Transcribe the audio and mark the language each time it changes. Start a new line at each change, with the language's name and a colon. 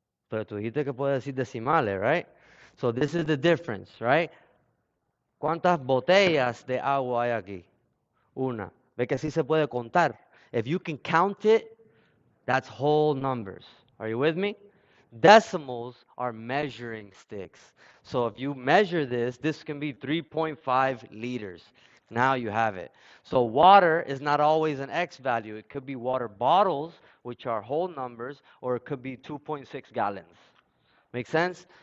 Spanish: Pero tú dijiste que puedes decir decimales, right?
English: So this is the difference, right?
Spanish: ¿Cuántas botellas de agua hay aquí? Una. Ve que sí se puede contar.
English: If you can count it, that's whole numbers. Are you with me? Decimals are measuring sticks. So if you measure this, this can be 3.5 liters. Now you have it. So water is not always an X value. It could be water bottles, which are whole numbers, or it could be 2.6 gallons. Make sense?